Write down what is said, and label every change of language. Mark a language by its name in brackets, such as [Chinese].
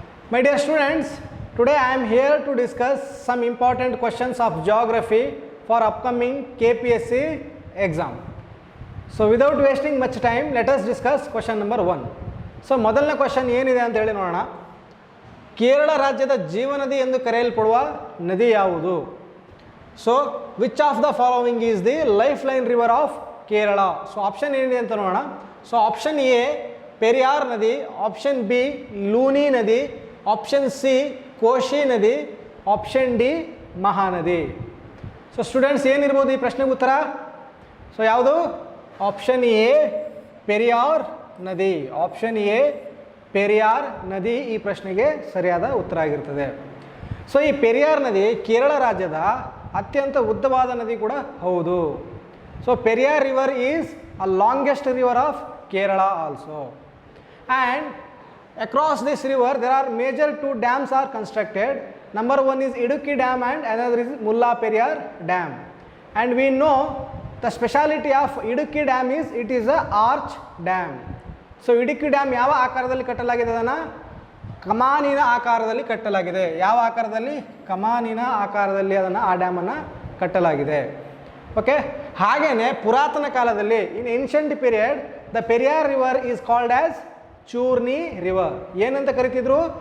[English] My dear students, today I am here to discuss some important questions of geography for upcoming KPSC exam. So without wasting much time, let us discuss question number 1. [Kannada] So ಮೊದಲನೇ question ಏನಿದೆ ಅಂತ ಹೇಳಿ ನೋಡೋಣ. ಕೇರಳ ರಾಜ್ಯದ ಜೀವನದಿ ಎಂದು ಕರೆಯಲ್ಪಡುವ ನದಿ ಯಾವುದು? [English] So which of the following is the lifeline river of Kerala? [Kannada] So option ಏನಿದೆ ಅಂತ ನೋಡೋಣ. ಸೊ ಆಪ್ಷನ್ ಎ ಪೆರಿಯಾರ್ ನದಿ, ಆಪ್ಷನ್ ಬಿ ಲೂನಿ ನದಿ, ಆಪ್ಷನ್ ಸಿ ಕೋಶಿ ನದಿ, ಆಪ್ಷನ್ ಡಿ ಮಹಾನದಿ. ಸೊ ಸ್ಟೂಡೆಂಟ್ಸ್ ಏನಿರ್ಬೋದು ಈ ಪ್ರಶ್ನೆಗೆ ಉತ್ತರ? ಸೊ ಯಾವುದು? ಆಪ್ಷನ್ ಎ ಪೆರಿಯಾರ್ ನದಿ. ಆಪ್ಷನ್ ಎ ಪೆರಿಯಾರ್ ನದಿ ಈ ಪ್ರಶ್ನೆಗೆ ಸರಿಯಾದ ಉತ್ತರ ಆಗಿರ್ತದೆ. ಸೊ ಈ ಪೆರಿಯಾರ್ ನದಿ ಕೇರಳ ರಾಜ್ಯದ ಅತ್ಯಂತ ಉದ್ದವಾದ ನದಿ ಕೂಡ ಹೌದು. [English] So Periyar river is a longest river of Kerala also, and across this river there are major two dams are constructed. Number one is Idukki Dam and another is Mulla Periyar Dam. And we know the speciality of Idukki Dam is it is a arch dam. [Kannada] So Idukki Dam ಯಾವ ಆಕಾರದಲ್ಲಿ ಕಟ್ಟಲಾಗಿದೆ? ಅದನ್ನು ಕಮಾನಿನ ಆಕಾರದಲ್ಲಿ ಕಟ್ಟಲಾಗಿದೆ. ಯಾವ ಆಕಾರದಲ್ಲಿ? ಕಮಾನಿನ ಆಕಾರದಲ್ಲಿ ಅದನ್ನು ಆ ಡ್ಯಾಮನ್ನು ಕಟ್ಟಲಾಗಿದೆ. ಓಕೆ, ಹಾಗೆಯೇ ಪುರಾತನ ಕಾಲದಲ್ಲಿ [English] In ancient period the Periyar river is called as Churni river. [Kannada] ಏನಂತ ಕರಿತಿದ್ರು?